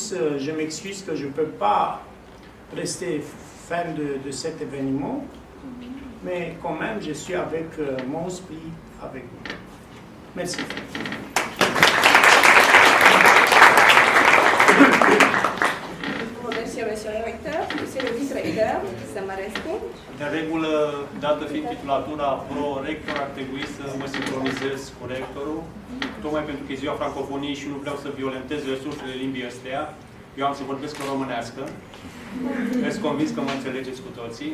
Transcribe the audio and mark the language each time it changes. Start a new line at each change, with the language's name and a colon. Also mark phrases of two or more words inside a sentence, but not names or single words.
French: Je m'excuse que je ne peux pas rester fan de cet événement, mais quand même, je suis avec mon esprit, avec vous. Merci. Monsieur le recteur, monsieur le vice-recteur, Sămărescu.
Romanian: De regulă, dată fiind titulatura pro-rector, ar trebui să mă sincronizez cu rectorul, tocmai pentru că e ziua francofoniei și nu vreau să violentez resursele limbii astea. Eu am să vorbesc în românească. Sunt convins că mă înțelegeți cu toții.